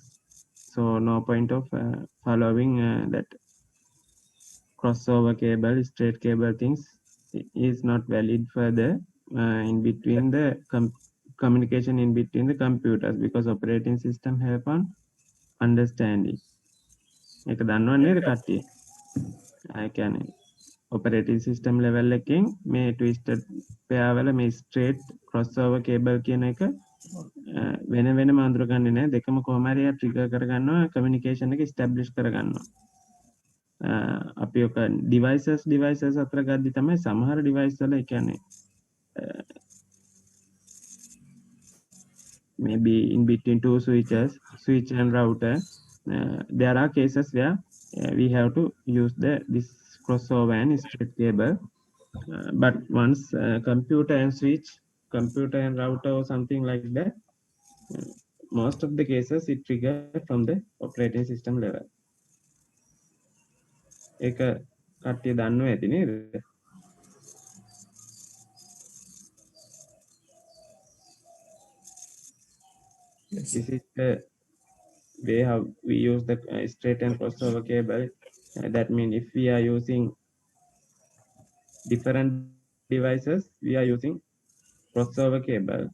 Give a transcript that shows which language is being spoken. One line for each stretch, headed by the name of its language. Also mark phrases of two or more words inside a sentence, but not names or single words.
English: So no point of following that crossover cable, straight cable things is not valid further in between the communication in between the computers because operating system have on understanding.
Sinhala: ඒක දන්නව නේද කට්ටිය? ඒ කියන්නේ
English: operating system level
Sinhala: එකකින් මේ
English: twisted pair
Sinhala: වල මේ
English: straight crossover cable
Sinhala: කියන එක වෙන වෙනම අඳුරගන්නේ නැහැ. දෙකම කොහොම හරි trigger කරගන්නවා communication එක establish කරගන්නවා. අපි ඔක devices අතර ගද්දි තමයි සමහර device වල ඒ කියන්නේ
English: maybe in between two switches, switch and router, there are cases where we have to use this crossover and straight cable. But once computer and switch, computer and router or something like that, most of the cases it trigger from the operating system level.
Sinhala: ඒක කට්ටිය දන්නව ඇති නේද?
English: This is the way how we use the straight and crossover cable. That means if we are using different devices, we are using crossover cable.